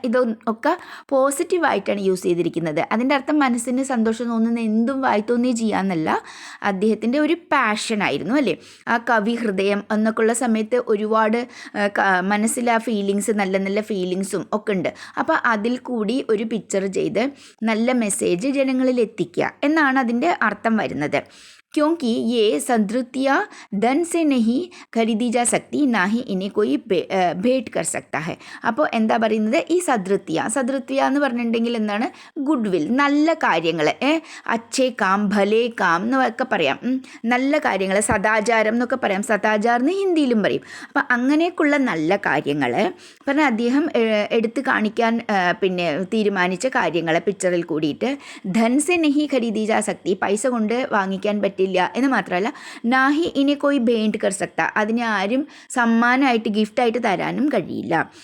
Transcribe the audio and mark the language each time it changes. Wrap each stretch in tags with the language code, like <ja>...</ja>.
<ml>ഇതൊക്കെ പോസിറ്റീവായിട്ടാണ് യൂസ് ചെയ്തിരിക്കുന്നത്. അതിൻ്റെ അർത്ഥം മനസ്സിന് സന്തോഷം തോന്നുന്ന എന്തും വായിത്തോന്നേ ചെയ്യാമെന്നല്ല, അദ്ദേഹത്തിൻ്റെ ഒരു പാഷനായിരുന്നു അല്ലേ. ആ കവി ഹൃദയം എന്നൊക്കെയുള്ള സമയത്ത് ഒരുപാട് മനസ്സിൽ ആ ഫീലിങ്സ്, നല്ല നല്ല ഫീലിങ്സും ഒക്കെ ഉണ്ട്. അപ്പോൾ അതിൽ കൂടി ഒരു പിക്ചർ ചെയ്ത് നല്ല മെസ്സേജ് ജനങ്ങളിൽ എത്തിക്കുക എന്നാണ് അതിൻ്റെ അർത്ഥം വരുന്നത്.</ml> <hi>क्योंकि ये संतृप्तियाँ धन से नहीं खरीदी जा सकती, ना ही इन्हें कोई भेंट कर सकता है.</hi> <ml>അപ്പോൾ എന്താ പറയുന്നത്? ഈ സദൃത്യ എന്ന് പറഞ്ഞിട്ടുണ്ടെങ്കിൽ എന്താണ്? ഗുഡ് വിൽ, നല്ല കാര്യങ്ങൾ,</ml> <hi>അച്ഛേ കാം, ഭലേ കാം</hi> <ml>എന്നൊക്കെ പറയാം. നല്ല കാര്യങ്ങൾ, സദാചാരം എന്നൊക്കെ പറയാം. സദാചാരം എന്ന് ഹിന്ദിയിലും പറയും. അപ്പം അങ്ങനെയൊക്കെയുള്ള നല്ല കാര്യങ്ങൾ പറഞ്ഞാൽ അദ്ദേഹം എടുത്ത് കാണിക്കാൻ പിന്നെ തീരുമാനിച്ച കാര്യങ്ങൾ പിക്ചറിൽ കൂടിയിട്ട്</ml> <hi>ധൻ സെ നഹി ഖരീദി ജാ സക്തി,</hi> <ml>പൈസ കൊണ്ട് വാങ്ങിക്കാൻ പറ്റില്ല എന്ന് മാത്രമല്ല,</ml> <hi>നാഹി ഇനി കോയി ഭേന്റ് കർ സക്ത,</hi> <ml>അതിനെ ആരും സമ്മാനമായിട്ട് ഗിഫ്റ്റായിട്ട് തരാനും കഴിയില്ല.</ml>